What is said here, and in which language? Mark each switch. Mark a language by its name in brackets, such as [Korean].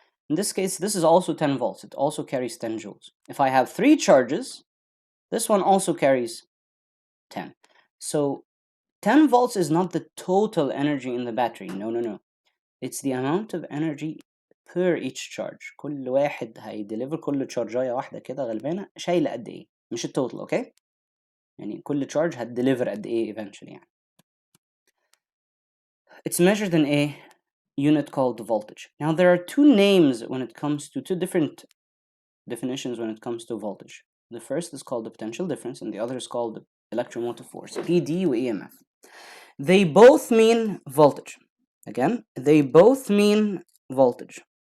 [English] In this case, this is also 10 volts. It also carries 10 joules. If I have three charges, this one also carries 10. So 10 volts is not the total energy in the battery. No. It's the amount of energy per each charge. [Arabic] كل واحد هيديليفر كل تشارجايه واحده كده غلبانه شايله قد ايه؟ مش التوتال، اوكي؟ يعني كل charge هتديليفر قد ايه eventually يعني. [English] It's measured in a unit called voltage. Now there are two names when it comes to two different definitions when it comes to voltage. The first is called the potential difference and the other is called the electromotive force, PD و EMF. They both mean voltage. Again, they both mean voltage.